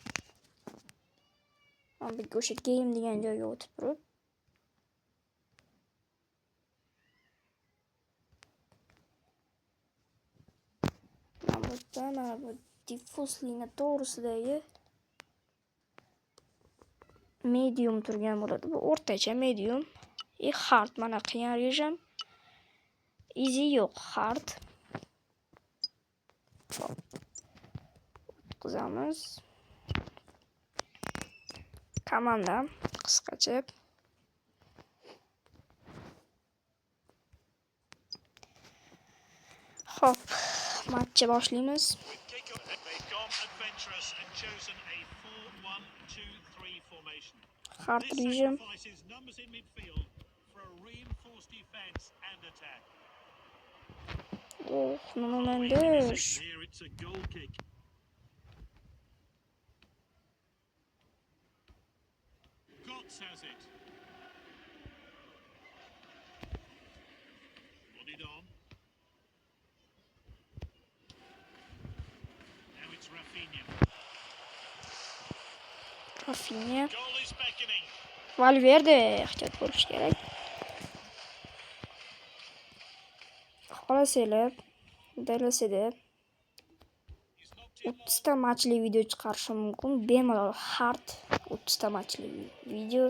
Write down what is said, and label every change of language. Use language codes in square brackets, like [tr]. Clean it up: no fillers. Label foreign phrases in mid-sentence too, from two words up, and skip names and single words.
[uz] Mana bu o'sha game degan joyga o'tib turib, mana bu diffuslining to'g'risidagi medium turgan bo'ladi. Bu o'rtacha medium. Hard mana qiyin rejim. Easy yo'q, hard. O'tkazamiz. Komanda qisqacha. Hop, matchni boshlaymiz. Hard rejim. [en] Oh, Nuno Mendes. Has it. Nodded on. Now it's Rafinha. Goal is beckoning. [uz] Valverde ehtiyot bo'lish kerak. Xohlasanglar, dalasada 30 ta matchli video chiqarishim mumkin. Bemalol hard 30 ta matchli video.